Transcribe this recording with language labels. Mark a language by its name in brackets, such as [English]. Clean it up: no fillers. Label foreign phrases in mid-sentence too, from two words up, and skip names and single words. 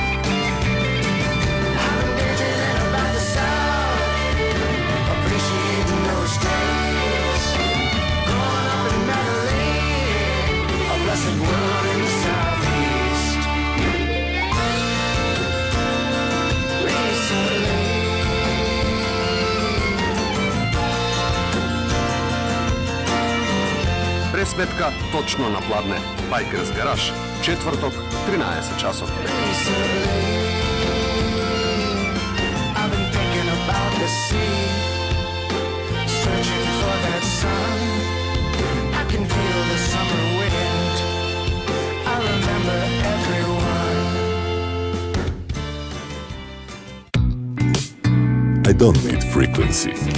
[English] I've been daydreaming about the South, appreciating those days. Growing up in Madeline, a blessed world in the southeast. Recently, [Macedonian] Пресметка точно на пладне. Bikers Garage, четврток, 13 часот. [English] I've been thinking about the sea, searching for that sun. I can feel the summer wind. I remember everyone. I don't need frequency.